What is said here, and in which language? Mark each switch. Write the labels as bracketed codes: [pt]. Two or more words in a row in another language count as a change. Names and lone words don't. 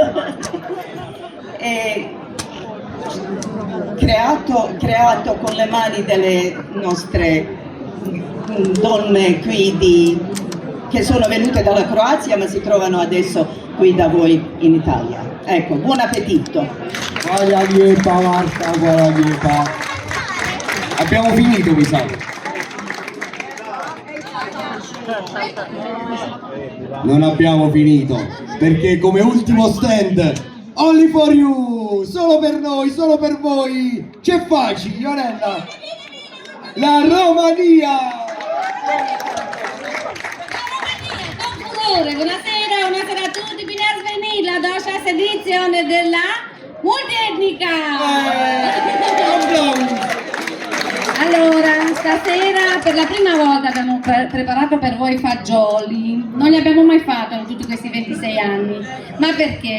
[it] E creato con le mani delle nostre donne qui che sono venute dalla Croazia ma si trovano adesso qui da voi in Italia. Ecco, buon appetito! Guarda liepa Marta, guarda liepa. Abbiamo finito mi sa. Non abbiamo finito perché come ultimo stand [en] only for you, [it] solo per noi, solo per voi. C'è facile, Ionella. La Romania. Buonasera a tutti, [ro] bine ați venit la 26 [it] edizione della Multietnica! Allora, stasera per la prima volta abbiamo preparato per voi fagioli, non li abbiamo mai fatto in tutti questi 26 anni, ma perché?